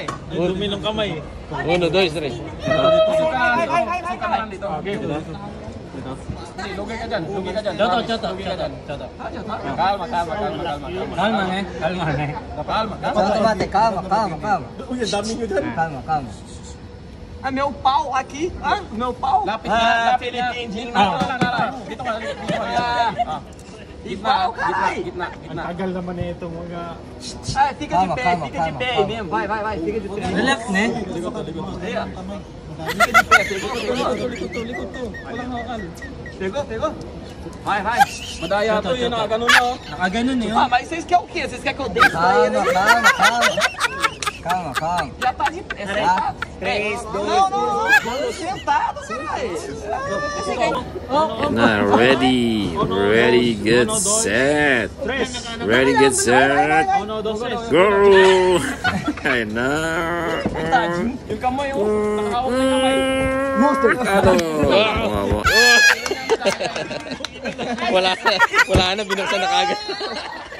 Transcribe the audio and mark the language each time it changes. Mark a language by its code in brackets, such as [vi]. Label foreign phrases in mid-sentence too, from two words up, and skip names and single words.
[tl] Dumi ng kamay. Uno, dos, tres. Lugay ka dyan. Choto. Kalma. Kalma, ne? [pt] Calma. [tl] Uy, ang dami nyo dyan. [pt] Calma. Ah, meu pau aqui. Ah, meu pau. [tl] Lapit na, Philippine Gin. Dito ka. Gitna. Tagal naman na itong mga... [pt] Ah, fica de pé mesmo. Vai, fica de pé. Relax, né? [tl] Likot to. [pt] Fica de pé, [tl] likot to. Walang hakal. [pt] Pegou? Vai. [tl] Madaya to yun, nakaganon na. Nakaganon eh. [pt] Ah, mas vocês querem o quê? Vocês querem que eu deite pra ele? Calma. Já tá de pé. Sentado. 3, 2, 1. Não, sentado, caralho. [en] Na, ready, get set. Ready, get set. Go! [tl] Ayun na. Yung kamay, nakahawak na kamay. Wala na, binuksan na kagad.